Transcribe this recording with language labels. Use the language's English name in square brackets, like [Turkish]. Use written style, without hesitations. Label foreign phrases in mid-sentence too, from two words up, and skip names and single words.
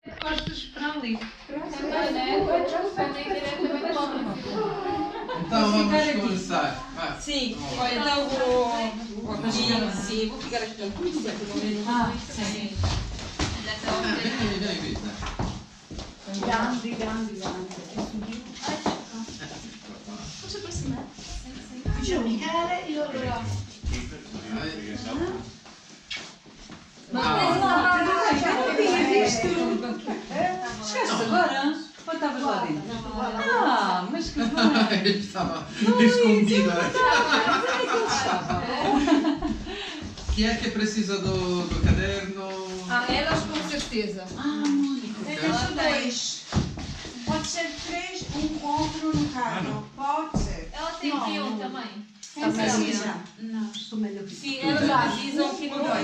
[Portuguese] costas para ali. Também, né? Respondem diretamente para o Então vamos começar. Vai. Sim, olha, então vou sim, vou ficar aqui. Ah, sim. Vem, Vita. Grande. Posso aproximar? [Italian] Faccio Michele e loro là. [Portuguese] Chegaste agora? Ou estavas lá dentro? Ah, mas que bem! Estava escondido. Estava. [Italian] Chi è che [Portuguese] precisa do caderno? Elas com certeza. Elas são dois. Pode ser três, outro no carro. Pode ser. Ela tem aqui um também. Não precisa. Não, estou melhor. Sim, elas precisam aqui no dois.